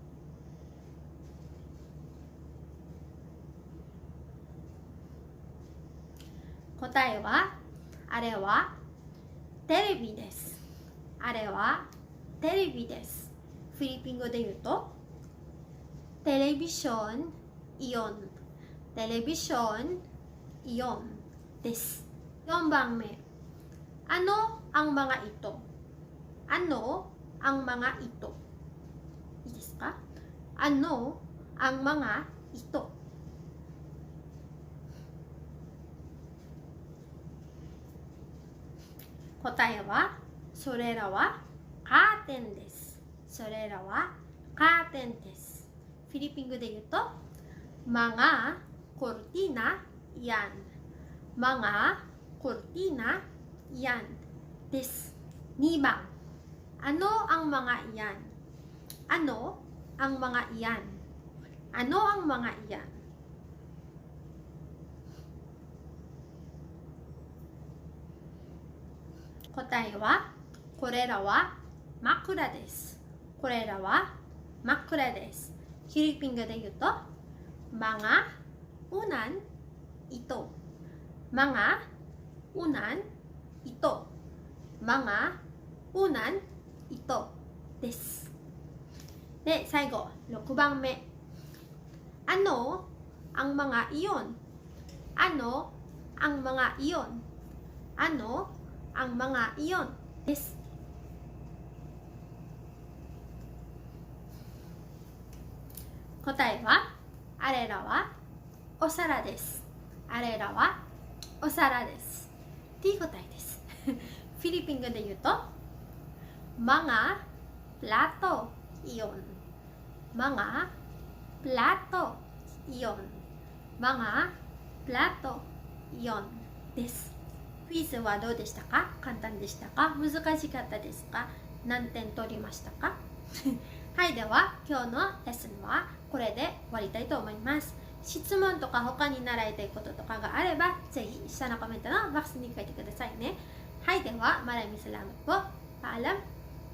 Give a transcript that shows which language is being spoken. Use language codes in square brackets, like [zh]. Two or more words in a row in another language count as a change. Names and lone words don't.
[ja] 答えは、あれはテレビです。あれはテレビです。フィリピン語で言うと、 [tl] telebisyon iyon. telebisyon iyon [ja] です。4番目、 [tl] ano ang mga ito? Ano ang mga ito? [ja] いいですか？ [tl] Ano ang mga ito? [ja] 答えは、それらはカーテンです。それらはカーテンです。フィリピン語で言うと、 [tl] mga cortina yan. Mga cortina yan です。2 番、ano ang mga iyan? Ano ang mga iyan? Ano ang mga iyan? [ja] 答えは、これらは枕です。これらは枕です。フィリピン語で言うと、 [tl] mga unan ito. Mga unan ito. Mga unan ito です。 [ja] で、最後、6番目。 [tl] Ano ang mga iyon? Ano ang mga iyon? Ano ang mga iyon [ja] です。答えは、あれらはお皿です。あれらはお皿です。っていう答えです。フィリピン語で言うと、 [tl] mga plato iyon. Mga plato iyon. Mga plato iyon です。 [ja] クイズはどうでしたか？簡単でしたか？難しかったですか？何点取りましたか？はい、では今日のレッスンはこれで終わりたいと思います。質問とか他に習いたいこととかがあれば、ぜひ下のコメントのボックスに書いてくださいね。はい、では [tl] maraming salamat po. Paalam.